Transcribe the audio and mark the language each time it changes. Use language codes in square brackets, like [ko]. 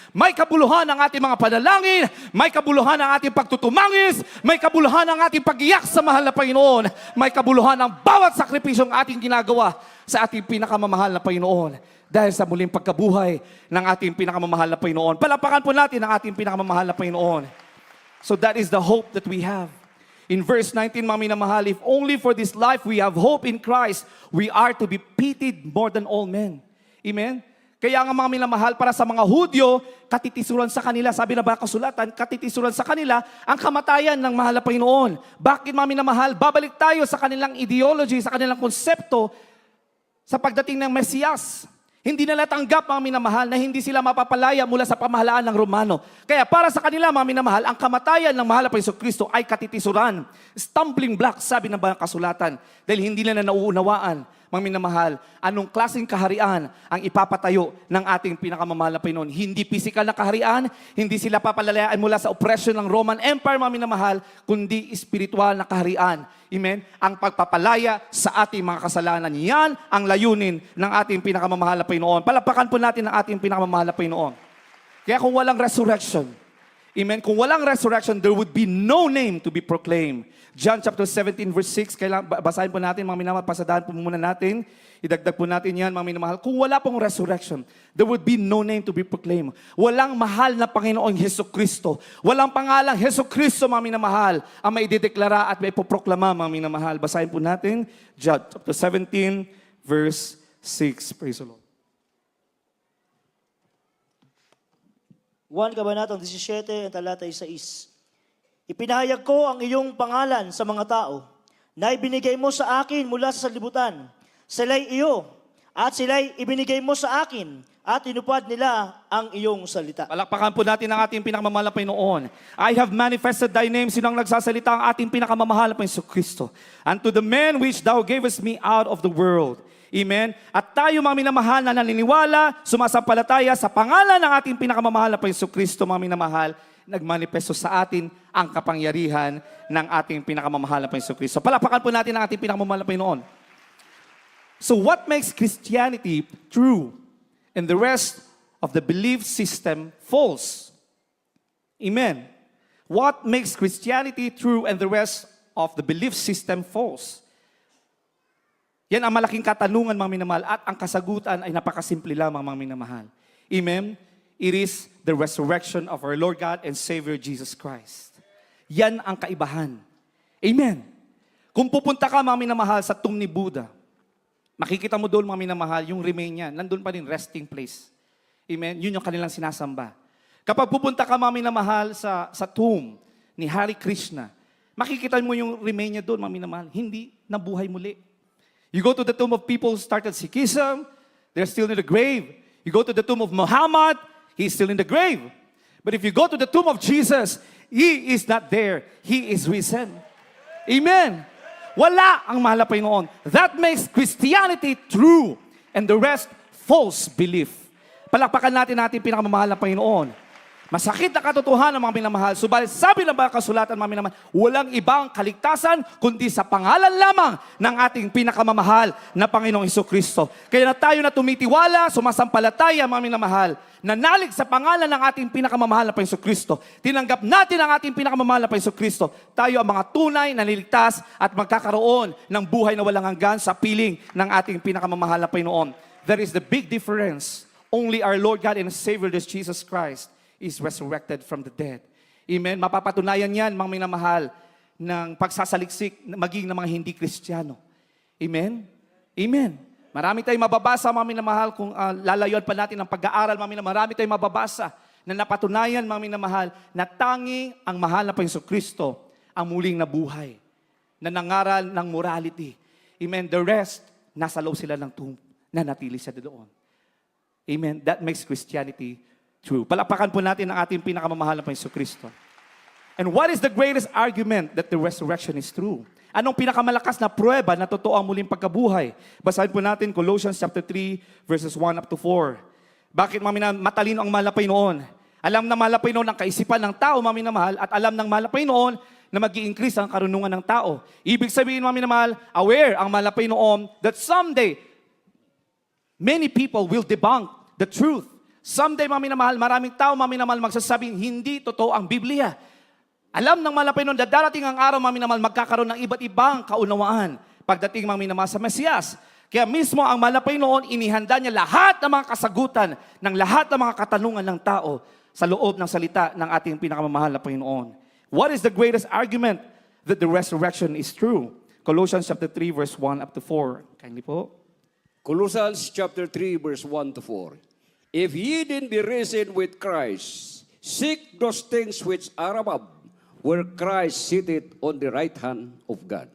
[tl] May kabuluhan ang ating mga panalangin, may kabuluhan ang ating pagtutumangis, may kabuluhan ang ating pag-iyak sa mahal na Panginoon, may kabuluhan ang bawat sakripisyong ating ginagawa sa ating pinakamamahal na Panginoon. Dahil sa muling pagkabuhay ng ating pinakamamahal na Panginoon. Palapakan po natin ang ating pinakamamahal na Panginoon. [en] So that is the hope that we have. In verse 19, [tl] mga minamahal, [en] if only for this life we have hope in Christ, we are to be pitied more than all men. Amen? [tl] Kaya nga, mga minamahal, para sa mga Hudyo, katitisuran sa kanila, sabi na ba kasulatan, katitisuran sa kanila ang kamatayan ng mahal na Panginoon. Bakit, mga minamahal? Babalik tayo sa kanilang ideology, sa kanilang konsepto sa pagdating ng Mesiyas. Hindi nila tanggap, mga minamahal, na hindi sila mapapalaya mula sa pamahalaan ng Romano. Kaya para sa kanila, mga minamahal, ang kamatayan ng mahal na Jesucristo ay katitisuran. Stumbling block, sabi ng mga kasulatan. Dahil hindi nila nauunawaan, mga minamahal, anong klaseng kaharian ang ipapatayo ng ating pinakamamahal na Panginoon. Hindi physical na kaharian, hindi sila papalalayaan mula sa oppression ng Roman Empire, mga minamahal, kundi spiritual na kaharian. Amen? Ang pagpapalaya sa ating mga kasalanan. Yan ang layunin ng ating pinakamamahal na Panginoon. Palapakan po natin ang ating pinakamamahal na Panginoon. Kaya kung walang resurrection, amen, kung walang resurrection, [en] there would be no name to be proclaimed. [tl] John chapter 17 verse 6, kailangan basahin po natin, mga minamahal, pasadahan po muna natin. Idagdag po natin yan, mga minamahal. Kung wala pong resurrection, [en] there would be no name to be proclaimed. [tl] Walang mahal na Panginoong Jesucristo. Walang pangalang Jesucristo, mga minamahal, ang may dideklara at may poproklama, mga minamahal. Basahin po natin, John chapter 17 verse 6. [en] Praise the Lord. [tl] 1 Kabanatang 17, talatay 6. Ipinahayag ko ang iyong pangalan sa mga tao na ibinigay mo sa akin mula sa sanlibutan. Sila'y iyo at sila'y ibinigay mo sa akin at tinupad nila ang iyong salita. Palakpakan po natin ang ating pinakamamahal na Panginoon. [en] I have manifested thy name. [tl] Sino ang nagsasalita? Ang ating pinakamamahal na Panginoon Kristo. [en] And to the men which thou gavest me out of the world. Amen? [tl] At tayo mga minamahal na naniniwala, sumasampalataya sa pangalan ng ating pinakamamahal na Panginoon Kristo, mga minamahal, nagmanifesto sa atin ang kapangyarihan ng ating pinakamamahal na Panginoon Kristo. Palakpakan po natin ang ating pinakamamahal na Panginoon. [en] So what makes Christianity true and the rest of the belief system false? Amen. What makes Christianity true and the rest of the belief system false? [tl] Yan ang malaking katanungan, mga minamahal, at ang kasagutan ay napakasimple lamang, mga minamahal. Amen? [en] It is the resurrection of our Lord God and Savior Jesus Christ. [tl] Yan ang kaibahan. Amen. Kung pupunta ka, mga minamahal, sa tomb ni Buddha, makikita mo doon, mga minamahal, yung remain niya. Nandun pa rin, resting place. Amen? Yun yung kanilang sinasamba. Kapag pupunta ka, mga minamahal, sa tomb ni Hari Krishna, makikita mo yung remain niya doon, mga minamahal. Hindi nabuhay muli. [en] You go to the tomb of people who started Sikhism, they're still in the grave. You go to the tomb of Muhammad, he's still in the grave. But if you go to the tomb of Jesus, he is not there. He is risen. Amen. [tl] Wala ang mahal na Panginoon. [en] That makes Christianity true and the rest false belief. [tl] Palakpakan natin pinakamamahal na Panginoon. Masakit na katotohanan, mga minamahal. Subalit sabi ng mga kasulatan, mga minamahal, walang ibang kaligtasan kundi sa pangalan lamang ng ating pinakamamahal na Panginoong Hesukristo. Kaya na tayo na tumitiwala, sumasampalataya, mga minamahal, nanalig sa pangalan ng ating pinakamamahal na Panginoong Hesukristo. Tinanggap natin ang ating pinakamamahal na Panginoong Hesukristo. Tayo ang mga tunay na niligtas at magkakaroon ng buhay na walang hanggan sa piling ng ating pinakamamahal na Panginoon. [en] There is the big difference. Only our Lord God and Savior, Jesus Christ, is resurrected from the dead. Amen? [tl] Mapapatunayan yan, mga minamahal, ng pagsasaliksik maging ng mga hindi Kristiyano. Amen? Amen. Marami tayong mababasa, mga minamahal, kung lalayuan pa natin ang pag-aaral, mga minamahal, marami tayong mababasa na napatunayan, mga minamahal, na tanging ang mahal na Panginoon Kristo ang muling nabuhay, na nangaral ng morality. Amen? [en] The rest, [tl] nasa loob sila ng tomb, na natili siya doon. Amen? [en] That makes Christianity true. [tl] Palakpakan po natin ang ating pinakamamahal na Panginoon Kristo. [en] And what is the greatest argument that the resurrection is true? [tl] Anong pinakamalakas na pruweba na totoo ang muling pagkabuhay? Basahin po natin Colossians chapter 3 verses 1 up to 4. Bakit matalino ang mahal na Panginoon? Alam na mahal na Panginoon ang kaisipan ng tao, mga minamahal, at alam ng mahal na Panginoon na mag-i-increase ang karunungan ng tao. Ibig sabihin, mga minamahal, aware ang mahal na Panginoon [en] that someday many people will debunk the truth. [tl] Someday, mga minamahal, maraming tao, mga minamahal, magsasabing hindi totoo ang Biblia. Alam ng mga Panginoon na darating ang araw, mga minamahal, magkakaroon ng iba't ibang kaunawaan pagdating, mga minamahal, sa Mesiyas. Kaya mismo ang mahal na Panginoon, inihanda niya lahat ng mga kasagutan ng lahat ng mga katanungan ng tao sa loob ng salita ng ating pinakamamahal na Panginoon. [en] What is the greatest argument that the resurrection is true? Colossians chapter 3 verse 1 up to 4. Kindly po. Colossians chapter 3 verse 1 to 4. If ye then be risen with Christ, seek those things which are above, where Christ sitteth on the right hand of God.